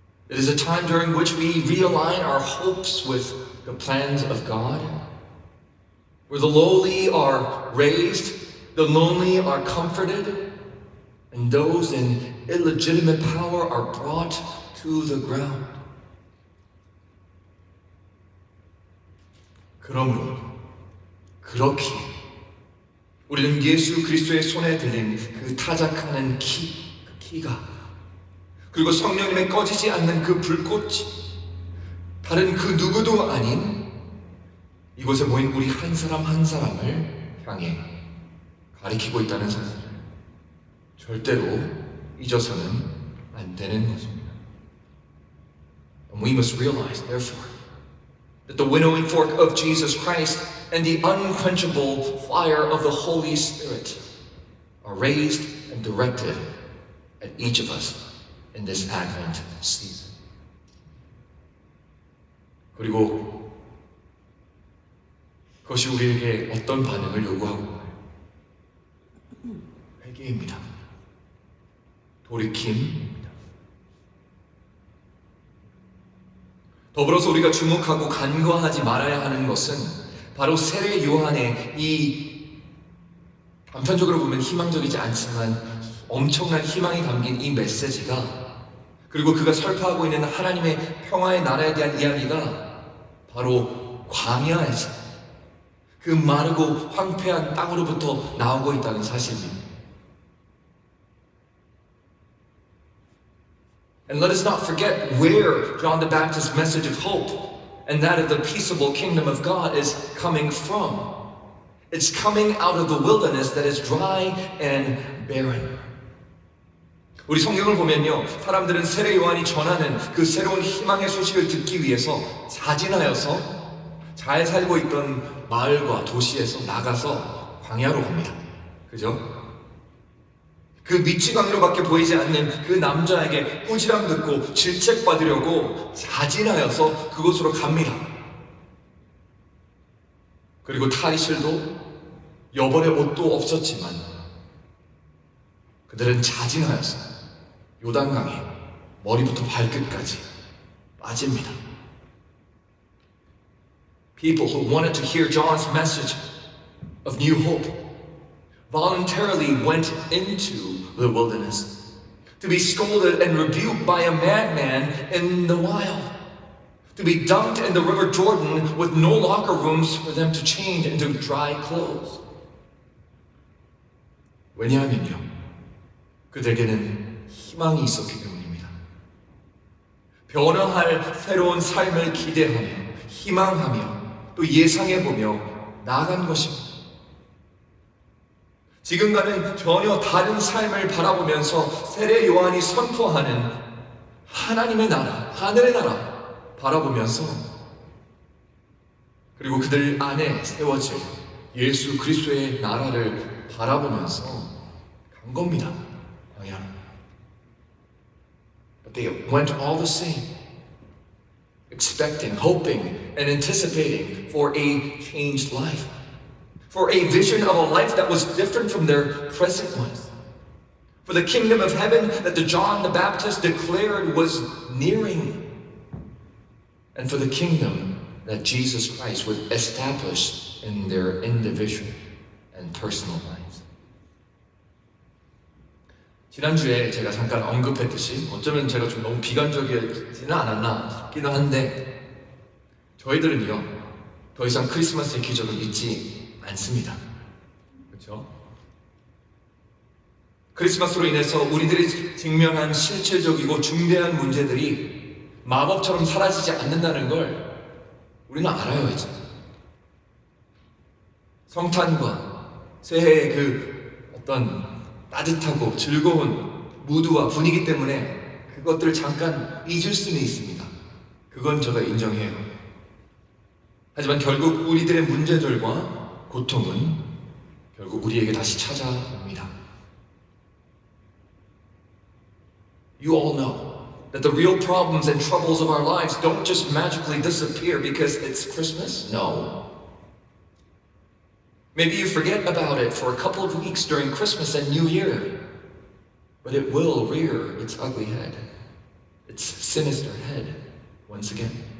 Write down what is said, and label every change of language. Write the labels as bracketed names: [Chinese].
[English] It is a time during which we realign our hopes with the plans of God, where the lowly are raised, the lonely are comforted, and those in illegitimate power are brought to the ground. [Korean] 그러므로 그렇게 우리는 예수 그리스도의 손에 들린 그 타작하는 키가 그리고 성령님의 꺼지지 않는 그 불꽃이 다른 그 누구도 아닌 이곳에 모인 우리 한 사람 한 사람을 향해 가리키고 있다는 사실을 절대로 잊어서는 안 되는 것입니다. [English] And we must realize, therefore, that the winnowing fork of Jesus Christ and the unquenchable fire of the Holy Spirit are raised and directed at each of us in this Advent season. [Korean] 그리고 그것이 우리에게 어떤 반응을 요구하고 있나요? 회개입니다. 돌이킴입니다. 더불어서 우리가 주목하고 간과하지 말아야 하는 것은 바로 세례 요한의 이 단편적으로 보면 희망적이지 않지만 엄청난 희망이 담긴 이 메시지가 그리고 그가 설파하고 있는 하나님의 평화의 나라에 대한 이야기가 바로 광야에서 그 마르고 황폐한 땅으로부터 나오고 있다는 사실입니다. [English] And let us not forget where John the Baptist's message of hope and that of the peaceable kingdom of God is coming from. It's coming out of the wilderness that is dry and barren. [Korean] 우리 성경을 보면요, 사람들은 세례 요한이 전하는 그 새로운 희망의 소식을 듣기 위해서 자진하여서 잘 살고 있던 마을과 도시에서 나가서 광야로 갑니다. 그죠? 그 미치광이로밖에 보이지 않는 그 남자에게 꾸지람 듣고 질책받으려고 자진하여서 그곳으로 갑니다. 그리고 탈의실도 여벌의 옷도 없었지만 그들은 자진하여서 요단강에 머리부터 발끝까지 빠집니다. People who wanted to hear John's message of new hope voluntarily went into the wilderness to be scolded and rebuked by a madman in the wild, to be dunked in the river Jordan with no locker rooms for them to change into dry clothes. 왜냐하면요, 그들에게는 희망이 있었기 때문입니다. 변화할 새로운 삶을 기대하며 희망하며 또 예상해보며 나아간 것입니다. 지금과는 전혀 다른 삶을 바라보면서 세례 요한이 선포하는 하나님의 나라, 하늘의 나라 바라보면서 그리고 그들 안에 세워질 예수 그리스도의 나라를 바라보면서 간 겁니다. 광야. [English] But they went all the same, expecting, hoping, and anticipating for a changed life. For a vision of a life that was different from their present ones. For the kingdom of heaven that the John the Baptist declared was nearing. And for the kingdom that Jesus Christ would establish in their individual and personal lives. [Korean] 지난주에 제가 잠깐 언급했듯이 어쩌면 제가 좀 너무 비관적이지는 않았나 싶기도 한데 저희들은요 더 이상 크리스마스의 기적을 믿지 않습니다. 그렇죠? 크리스마스로 인해서 우리들이 직면한 실질적이고 중대한 문제들이 마법처럼 사라지지 않는다는 걸 우리는 알아요, 이제. 성탄과 새해의 그 어떤 따뜻하고 즐거운 무드와 분위기 때문에 그것들을 잠깐 잊을 수는 있습니다. 그건 제가 인정해요. 하지만 결국 우리들의 문제들과 고통은 결국 우리에게 다시 찾아옵니다. [English] You all know that the real problems and troubles of our lives don't just magically disappear because it's Christmas. No. Maybe you forget about it for a couple of weeks during Christmas and New Year, but it will rear its ugly head, its sinister head once again.